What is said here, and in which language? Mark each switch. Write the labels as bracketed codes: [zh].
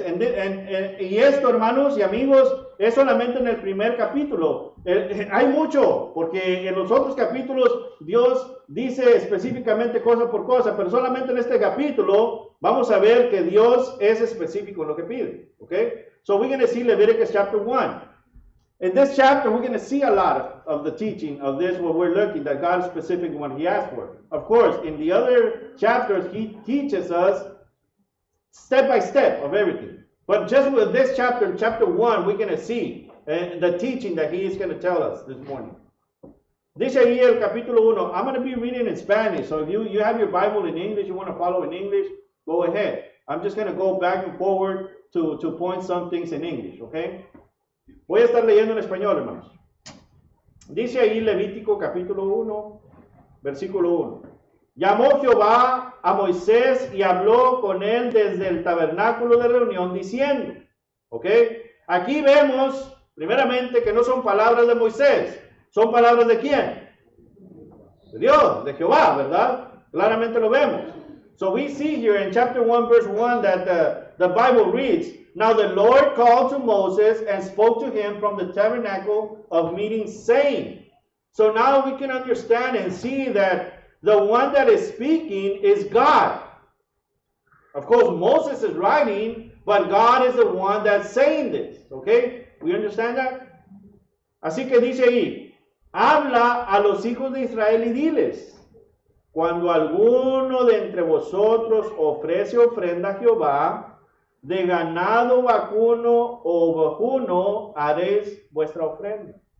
[es] Y esto, hermanos y amigos, es solamente en el primer capítulo. Hay mucho, porque en los otros capítulos Dios dice específicamente cosa por cosa, pero solamente en este capítulo vamos a ver que Dios es específico en lo que pide. [en] Okay? So we're going to see Leviticus chapter 1. In this chapter, we're going to see a lot of the teaching of this, where we're looking that God is specific in what he asked for. Of course, in the other chapters, he teaches us step by step of everything. But just with this chapter, chapter 1, we're going to see the teaching that he is going to tell us this morning. [es] Dice ahí el capítulo 1. [en] I'm going to be reading in Spanish, so if you have your Bible in English, you want to follow in English, go ahead. I'm just going to go back and forward to point some things in English, okay? [es] Voy a estar leyendo en español, hermanos. Dice ahí Levítico capítulo 1, versículo 1. Llamó Jehová a Moisés y habló con él desde el tabernáculo de reunión diciendo, ¿ok? Aquí vemos, primeramente, que no son palabras de Moisés. ¿Son palabras de quién? De Dios, de Jehová, ¿verdad? Claramente lo vemos. [en] So we see here in chapter 1, verse 1 that the Bible reads, Now the Lord called to Moses and spoke to him from the tabernacle of meeting, saying. So now we can understand and see that the one that is speaking is God. Of course, Moses is writing, but God is the one that's saying this. Okay? We understand that? [es] Así que dice ahí, habla a los hijos de Israel y diles, cuando alguno de entre vosotros ofrece ofrenda a Jehová, de ganado vacuno o vacuno haréis vuestra ofrenda.